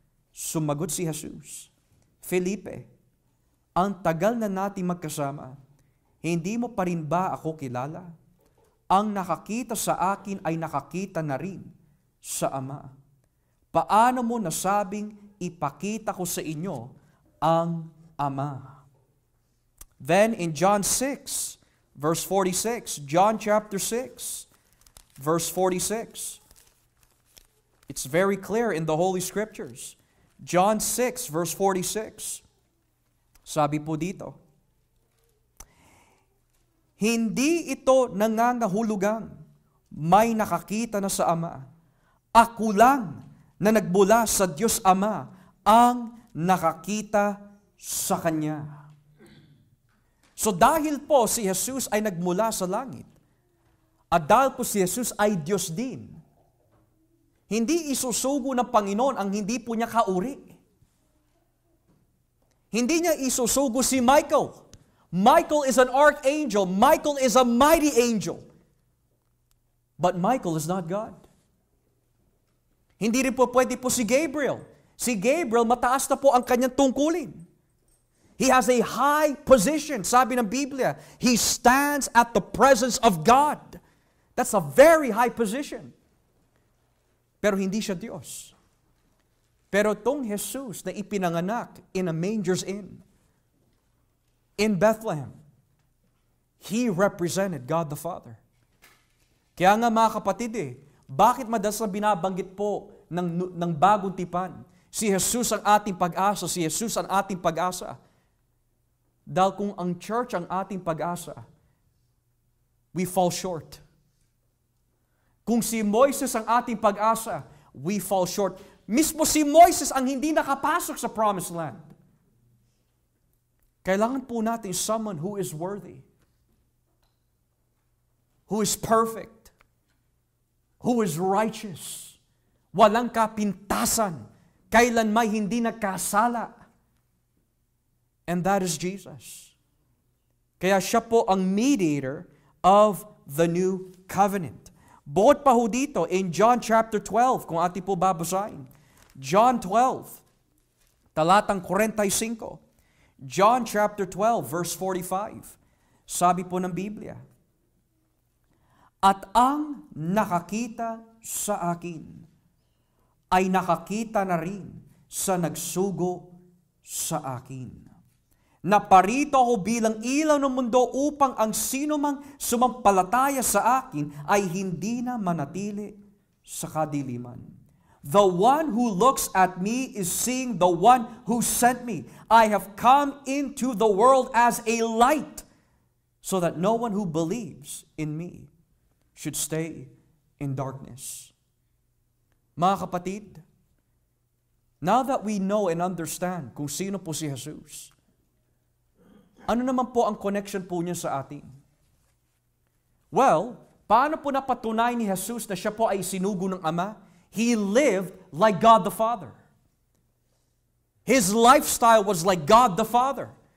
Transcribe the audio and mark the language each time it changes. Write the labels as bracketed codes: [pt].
[tl] Sumagot si Jesus, Felipe, ang tagal na nating magkasama, hindi mo pa rin ba ako kilala? Ang nakakita sa akin ay nakakita na rin sa Ama. Paano mo nasabing ipakita ko sa inyo ang Ama? [en] Then in John 6, verse 46, John chapter 6, verse 46, it's very clear in the Holy Scriptures. [tl] John 6, verse 46, sabi po dito, hindi ito nangangahulugang may nakakita na sa Ama. Ako lang na nagmula sa Diyos Ama ang nakakita sa Kanya. So dahil po si Jesus ay nagmula sa langit, at dahil po si Jesus ay Diyos din, hindi isusugo ng Panginoon ang hindi po niya kauri. Hindi niya isusugo si Michael. [en] Michael is an archangel. Michael is a mighty angel. [tl] But Michael is not God. Hindi rin po pwede po si Gabriel. Si Gabriel, mataas na po ang kanyang tungkulin. [en] He has a high position. [tl] Sabi ng Biblia, [en] he stands at the presence of God. That's a very high position. [tl] Pero hindi siya Diyos. Pero itong Jesus na ipinanganak [en] in a manger's inn, in Bethlehem, he represented God the Father. [tl] Kaya nga mga kapatid bakit madalas na binabanggit po ng bagong tipan? Si Jesus ang ating pag-asa, si Jesus ang ating pag-asa. Dahil kung ang church ang ating pag-asa, [en] we fall short. [tl] Kung si Moises ang ating pag-asa, [en] we fall short. [tl] Mismo si Moises ang hindi nakapasok sa promised land. Kailangan po natin [en] someone who is worthy, who is perfect, who is righteous, [tl] walang kapintasan, kailan may hindi nagkasala. [en] And that is Jesus. [tl] Kaya siya po ang [en] mediator of the new covenant. [tl] Bukod pa ho dito, in John chapter 12, kung ating po babasahin, John 12, talatang 45, John chapter 12, verse 45, sabi po ng Biblia, "At ang nakakita sa akin ay nakakita na rin sa nagsugo sa akin. Naparito ako bilang ilaw ng mundo upang ang sino mang sumampalataya sa akin ay hindi na manatili sa kadiliman. [en] The one who looks at me is seeing the one who sent me. I have come into the world as a light, so that no one who believes in me should stay in darkness." [tl] Mga kapatid, [en] now that we know and understand [tl] kung sino po si Jesus, ano naman po ang connection po niya sa atin? Well, paano po napatunay ni Jesus na siya po ay sinugo ng Ama? [en] He lived like God the Father. His lifestyle was like God the Father.